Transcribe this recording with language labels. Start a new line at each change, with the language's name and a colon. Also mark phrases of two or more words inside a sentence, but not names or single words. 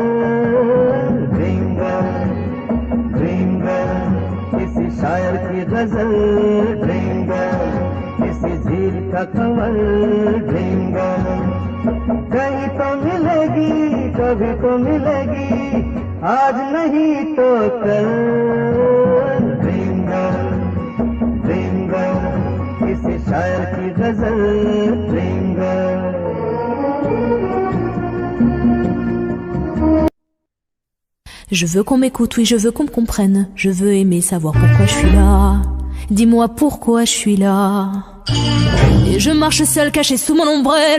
Hindi: किसी शायर की गजल किसी झील का कंवल कहीं तो मिलेगी कभी तो मिलेगी आज नहीं तो कल किसी शायर की गजल
French: Je veux qu'on m'écoute, oui, je veux qu'on me comprenne. Je veux aimer savoir pourquoi je suis là. Dis-moi pourquoi je suis là. Et je marche seule, cachée sous mon ombrelle.